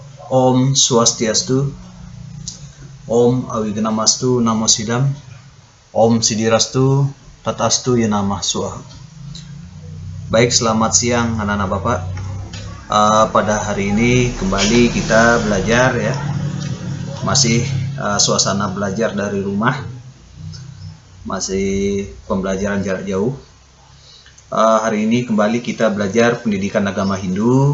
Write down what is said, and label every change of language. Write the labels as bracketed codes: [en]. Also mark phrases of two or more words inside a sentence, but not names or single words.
[sa] Om Swastiastu, Om Awignamastu Namo Sidam, Om Sidirastu Tatastu Yenamah Swaha. [id] Baik, selamat siang anak-anak Bapak. Pada hari ini kembali kita belajar ya, masih suasana belajar dari rumah, masih pembelajaran jarak jauh. Hari ini kembali kita belajar pendidikan agama Hindu.